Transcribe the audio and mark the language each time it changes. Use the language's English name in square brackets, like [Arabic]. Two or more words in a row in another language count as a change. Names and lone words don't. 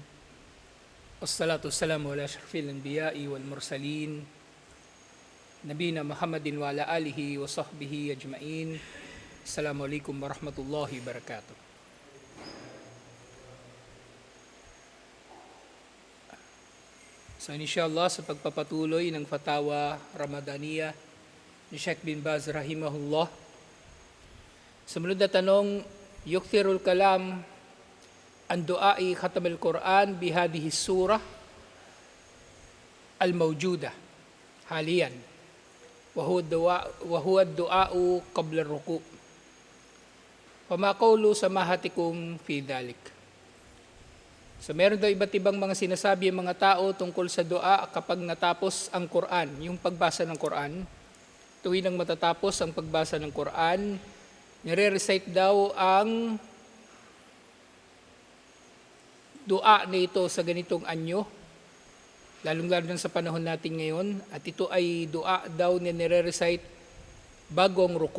[Arabic] والصلاة والسلام على أشرف الأنبياء والمرسلين. نبينا محمد وعلى آله وصحبه أجمعين. السلام عليكم ورحمة الله وبركاته. [Filipino] So inshallah sa pagpapatuloy ng Fatawa Ramadaniya ni Sheikh bin Baz rahimahullah. Sumunod na tanong, [Arabic] يكثر الكلام عن دعاء ختم القرآن بهذه الصورة الموجودة حاليا وهو الدعاء قبل الركوع'. فما قول سماحتكم في ذلك. [Filipino] So meron daw iba't ibang mga sinasabi ang mga tao tungkol sa dua kapag natapos ang Quran, yung pagbasa ng Quran. Tuwing nang matatapos ang pagbasa ng Quran, nire-recite daw ang dua na ito sa ganitong anyo, lalong-lalo na sa panahon natin ngayon, at ito ay dua daw na nire-recite bago ang ruku.